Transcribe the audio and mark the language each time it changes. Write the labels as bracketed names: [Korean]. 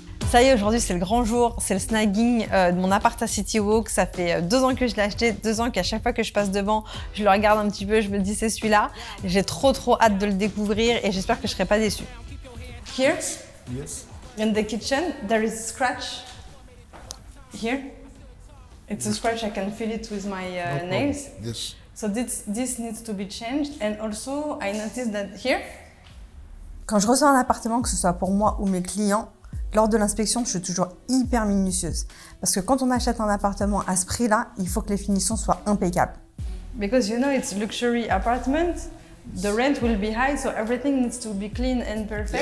[French] Ça y est, aujourd'hui c'est le grand jour, c'est le snagging de mon appart à City Walk. Ça fait 2 ans que je l'ai acheté, 2 ans qu'à chaque fois que je passe devant, je le regarde un petit peu, je me dis c'est celui-là. J'ai trop hâte de le découvrir et j'espère que je serai pas déçue. [English] Here, Yes. in the kitchen, there is a scratch. Here, it's a scratch. I can feel it with my No problem. nails. Yes. So this needs to be changed. And also, I noticed that here, [French] quand je reçois un appartement, que ce soit pour moi ou mes clients, lors de l'inspection, je suis toujours hyper minutieuse. Parce que quand on achète un appartement à ce prix-là, il faut que les finitions soient impeccables. [English] Because you know it's luxury apartment, the rent will be high, so everything needs to be clean and perfect.